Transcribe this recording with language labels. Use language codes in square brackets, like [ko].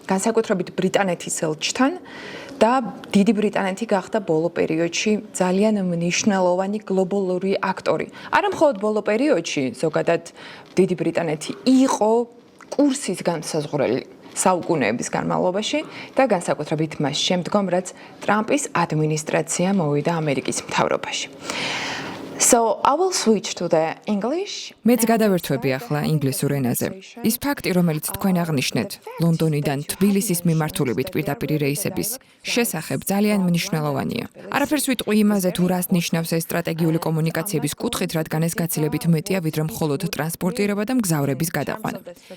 [ka] განსაკუთრებით ბრიტანეთის ელჩთან და დიდი ბრიტანეთი გახდა ბოლო პერიოდში ძალიან მნიშვნელოვანი გლობალური აქტორი. არა მხოლოდ ბოლო პერიოდში, ზოგადად დიდი ბრიტანეთი იყო კურსის განსაზღვრელი საუკუნეების განმავლობაში და განსაკუთრებით მას შემდგომ, რაც ტრამპის ადმინისტრაცია მოვიდა ამერიკის მთავრობაში. [en] So I will switch to the English. [ka] მეც გადავერთვები ახლა ინგლისურ ენაზე. ის ფაქტი, რომელიც თქვენ აღნიშნეთ, ლონდონიდან თბილისის მიმართულებით პირდაპირ რეისების შესახებ ძალიან მნიშვნელოვანია. არაფერს ვიტყვი იმაზე, თუ რას ნიშნავს ეს სტრატეგიული კომუნიკაციების კუთხით, რადგან ეს გაცილებით მეტია, ვიდრე მხოლოდ ტრანსპორტირება და მგზავრების გადაყვანა.